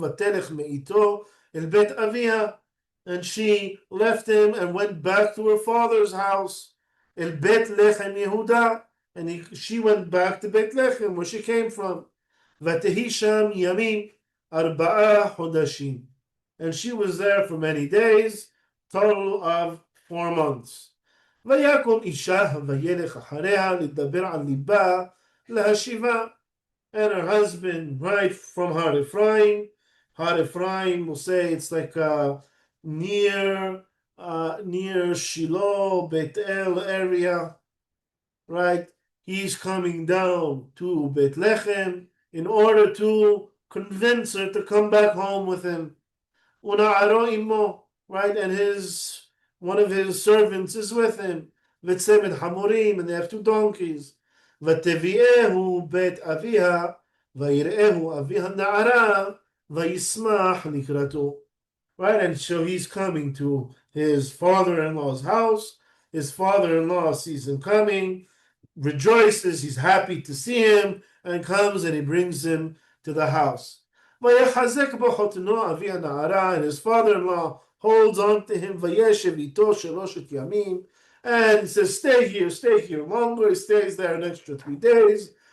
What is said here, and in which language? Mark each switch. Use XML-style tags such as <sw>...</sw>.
<he>Vatelech me'ito el bet avia,</he> <en>and she left him and went back to her father's house,</en> <he>el bet lechem Yehuda,</he> <en>and she went back to Bethlehem, where she came from.</en> <he>Vatehi sham yamim arba'a hodashim,</he> <en>and she was there for many days, total of 4 months.</en> <he>ויקום אישה וילך אחריה לדבר על ליבה להשיבה.</he> <en>And her husband, right from Har Ephraim, we'll say it's like near Shiloh, Beit El area, right? He's coming down to Bethlehem in order to convince her to come back home with him.</en> <he>Una'aro imo,</he> <en>right? And one of his servants is with him.</en> <he>Vitzemed Hamorim,</he> <en>and they have 2 donkeys.</en> <he>ותביאהו בית אביה, ויראהו אבי הנערה, וישמח לקראתו.</he> <en>Right, and so he's coming to his father-in-law's house. His father-in-law sees him coming, rejoices, he's happy to see him, and comes and he brings him to the house.</en> <he>ויחזק בו חותנו אבי הנערה,</he> <en>and his father-in-law holds on to him,</en> <he>וישב איתו שלושת ימים,</he> <en>and he says, stay here longer. He stays there an extra 3 days.</en>